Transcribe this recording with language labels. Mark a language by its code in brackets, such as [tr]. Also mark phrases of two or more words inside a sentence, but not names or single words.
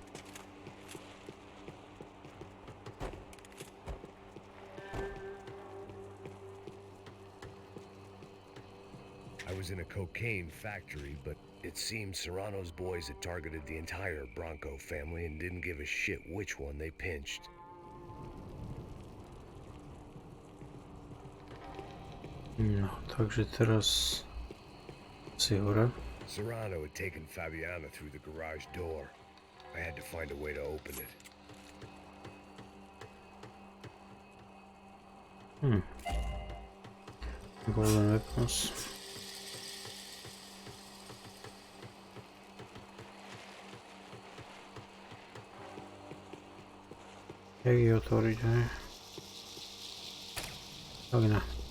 [en] I was in a cocaine factory, but it seems Serrano's boys had targeted the entire Bronco family and didn't give a shit which one they pinched. [sk] No, takže teraz si hore. [en] Serrano had taken Fabiana through the garage door. I had to find a way to open it. Golden weapons. [sk] Jak ji otvoriť, hej? Tak ne.